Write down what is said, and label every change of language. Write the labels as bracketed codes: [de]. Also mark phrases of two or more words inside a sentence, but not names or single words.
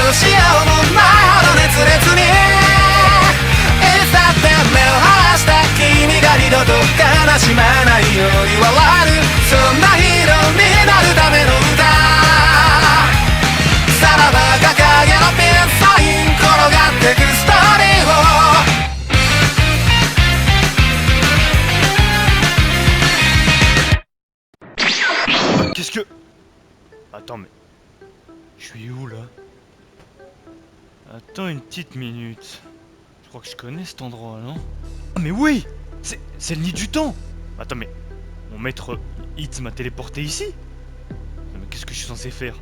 [ja] どうしようもないほど熱烈にいつだって目を離した君が二度と悲しまないように笑える、そんなヒーローになるための歌。さらば掲げのピンサイン転がってくストーリーを。 [fr] Qu'est-ce que... Attends, mais... Je suis où, là? Attends une petite minute. Je crois que je connais cet endroit, non? Ah, mais oui! C'est le nid du temps! Attends, mais... Mon maître Hitz m'a téléporté ici? Mais qu'est-ce que je suis censé faire?